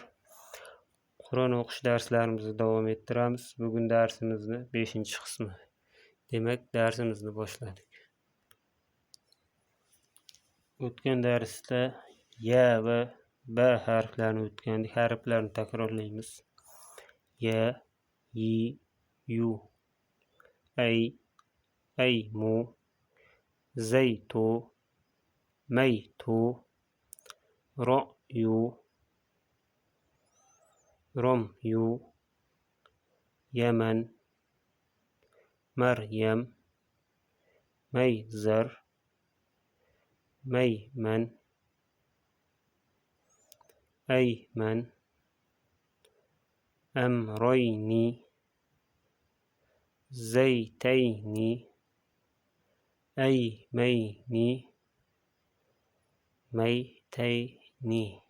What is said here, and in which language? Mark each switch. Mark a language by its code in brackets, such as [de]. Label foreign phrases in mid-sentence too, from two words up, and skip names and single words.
[uz] Qur'on o'qish darslarimizni davom ettiramiz. Bugun darsimizni 5-qismi. Demak, darsimizni boshladik. O'tgan darsda ya va ba harflarini o'tgandik. Harflarni takrorlaymiz. [ar] يَ يِ يُ أَيْ مُ, زَيْتُ مَيْتُ رَأْيُ, رَمْيُ يَمَنْ مَرْيَمْ مَيْزَرْ مَيْمَنْ أَيْمَنْ أَمْرَيْنِ زَيْتَيْنِ أَيْمَيْنِ مَيْتَيْنِ.